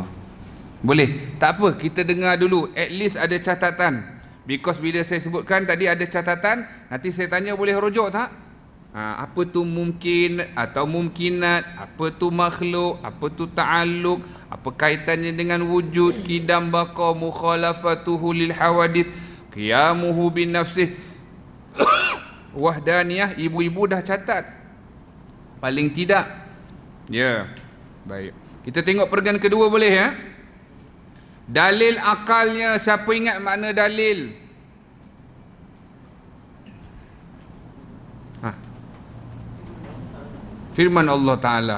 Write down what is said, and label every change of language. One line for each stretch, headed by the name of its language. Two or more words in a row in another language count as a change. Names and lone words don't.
Malay: Boleh? Tak apa, kita dengar dulu.
English: At least
Malay: ada catatan. Because bila saya sebutkan tadi ada catatan, nanti saya tanya boleh rujuk tak? Apa tu mungkin atau mumkinat, apa tu makhluk, apa tu ta'alluq, apa kaitannya dengan wujud, qidam, baqa,
Arabic: مخالفته للحوادث, قيامه بنفسه,
Malay: wahdaniyah. Ibu-ibu dah catat paling tidak, baik. Kita tengok perenggan kedua, boleh, dalil akalnya. Siapa ingat makna dalil? Firman Allah Ta'ala.